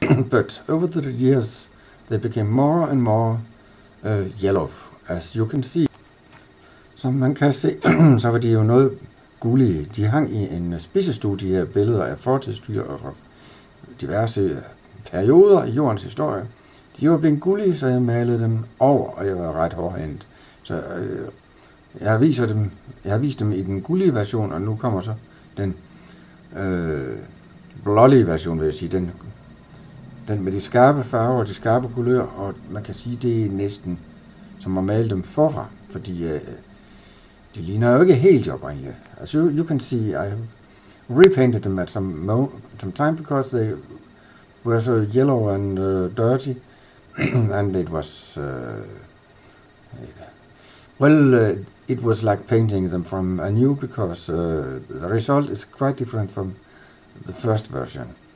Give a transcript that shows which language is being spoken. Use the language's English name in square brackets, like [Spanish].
[English] But over the years, they became more and more yellow, as you can see. [Danish] Som man kan se, så var de jo noget gullige. De hang i en spisestue, de her billeder af fortidsdyr og diverse perioder i jordens historie. De var blevet gullige, så jeg malede dem over, og jeg var ret hårdhændet. Så jeg har vist dem i den gullige version, og nu kommer så den blålige version, vil jeg sige. Den med de skarpe farver og de skarpe kulører, og man kan sige, det er næsten som at male dem forfra, fordi de ligner jo ikke helt de oprindelige. [English] As you can see, I have repainted them at some time because they were so yellow and dirty, and it was it was like painting them from anew because the result is quite different from the first version.